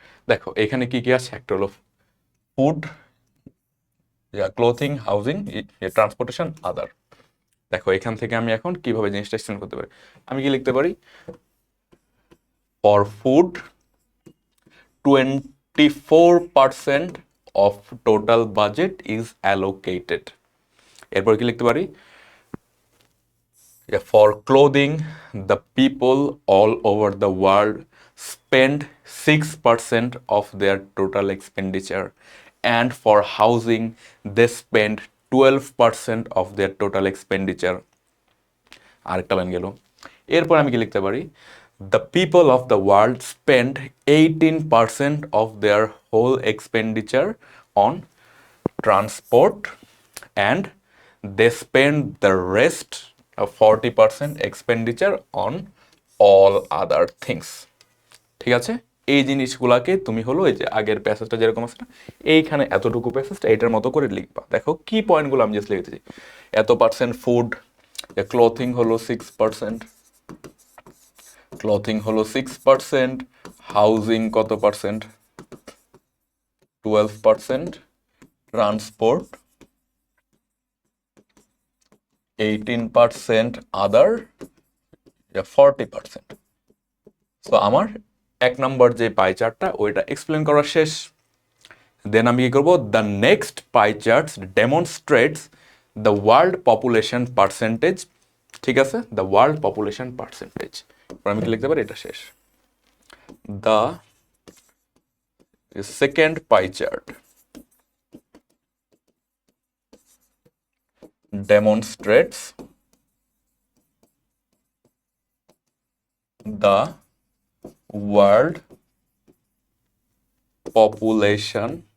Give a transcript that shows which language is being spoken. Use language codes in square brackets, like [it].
[bn] দেখো এখানে কি কি আছে, একটা হলো ফুড, ক্লোথিং, হাউজিং, ট্রান্সপোর্টেশন, আদার। দেখো এখান থেকে আমি এখন কিভাবে জিনিসটা এক্সপ্লেন করতে পারি, আমি কি লিখতে পারি, [en] For food 24% of total budget is allocated. [bn] এরপর কি লিখতে পারি, [en] for clothing the people all over the world spend 6% of their total expenditure, and for housing they spend 12% of their total expenditure। [bn] আরেকটা লাইন গেল, এরপর আমি কি লিখতে পারি, [en] the people of the world spend 18% of their whole expenditure on transport, and they spend the rest of 40% expenditure on all other things। [bn] ঠিক আছে, এই জিনিসগুলাকে তুমি হলো এই যে আগের প্যাসেজটা যেরকম আছে না, এইখানে এতটুকু প্যাসেজটা এটার মতো করে লিখবা। দেখো কি পয়েন্টগুলো আমি জাস্ট লিখেছি, এত পার্সেন্ট ফুড, ক্লথিং হলো 6%, ক্লথিং হলো 6%, হাউজিং কত পার্সেন্ট, 12%, ট্রান্সপোর্ট 18%, আদার 40%। তো আমার এক নম্বর যে পাই চার্টটা ওইটা এক্সপ্লেন করা শেষ। [en] then [bn] আমি কি করবো, [en] The next pie charts demonstrates the world population percentage. [bn] ঠিক আছে, [en] the world population percentage, [bn] আমি কি লিখতে পারি, এটা শেষ। [en] the second pie chart demonstrates the world population